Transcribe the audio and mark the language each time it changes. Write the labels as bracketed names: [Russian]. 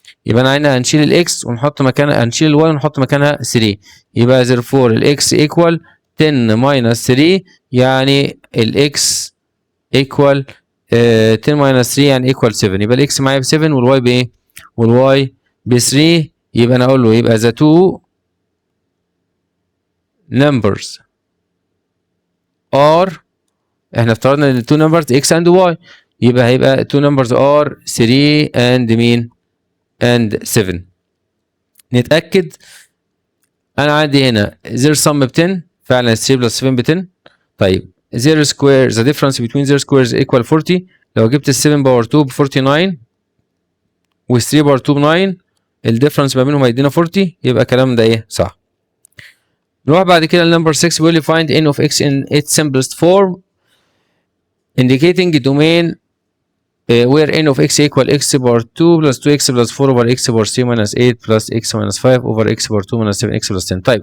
[Arabic] يبقى انا هنا هنشيل الاكس ونحط مكانها، هنشيل الواي ونحط مكانها 3، يبقى therefore الاكس ايكوال 10 ماينس 3 يعني الاكس ايكوال 10 ماينس 3 يعني ايكوال 7، يبقى الاكس معايا ب 7 والواي بايه؟ والواي ب 3. يبقى انا اقول له يبقى [English] the two numbers are، [Arabic] احنا افترضنا ان [English] two numbers x and y، يبقى هيبقى two numbers are 3 and مين؟ and 7. [Arabic] نتأكد، انا عندي هنا [English] their sum [Arabic] ب 10، فعلا 3 بلس 7 ب 10. طيب [English] their square the difference between their squares equal 40، [Arabic] لو جبت ال 7 باور 2 ب 49 وال 3 باور 2 ب 9 الديفرنس ما بينهم هيدينا 40، يبقى الكلام ده ايه؟ صح. نروح بعد كده لنمبر 6، بيقول لي [English] find n of x in its simplest form indicating domain where n of x equal x power 2 plus 2x plus 4 over x power 3 minus 8 plus x minus 5 over x power 2 minus 7x plus 10.